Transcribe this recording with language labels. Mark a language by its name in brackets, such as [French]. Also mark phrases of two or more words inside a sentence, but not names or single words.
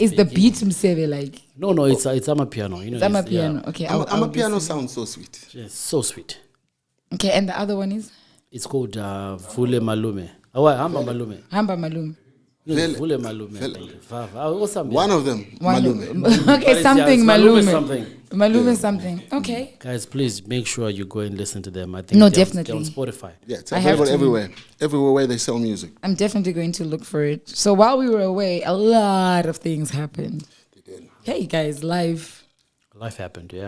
[English] Is the beat Mseve like? No, it's Amapiano. It's Amapiano. Okay. Amapiano sounds so sweet. Yes, so sweet. Okay, and the other one is? It's called Vule Malume. Hamba Malume. Hamba Malume. Vule Malume. One of them, Malume. Okay, something Malume. Malume something. Okay. Guys, please make sure you go and listen to them. I think definitely. They're on Spotify. Yeah, it's available everywhere. Everywhere where they sell music. I'm definitely going to look for it. So while we were away, a lot of things happened. They did. Hey guys, life happened, yeah.